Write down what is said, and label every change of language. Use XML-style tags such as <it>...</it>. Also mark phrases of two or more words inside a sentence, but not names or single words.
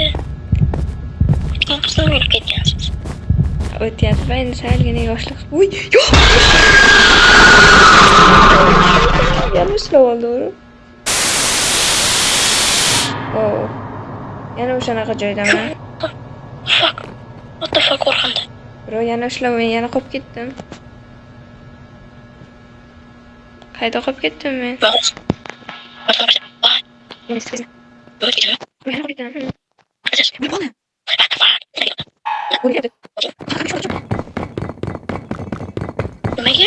<uz>O'tgan qizni urib ketgansiz. O'tyapti, endi salgina yoshlik. Uy, yo'q. Yana ushlab oldi uni. Oh. Yana o'shanaqa joydaman.</uz> <en>Fuck. What the fuck qo'rqindi.</en> <uz>Bro, yana ushlab, men yana qolib ketdim. Qayda qolib ketdim men? Nimaga?</uz>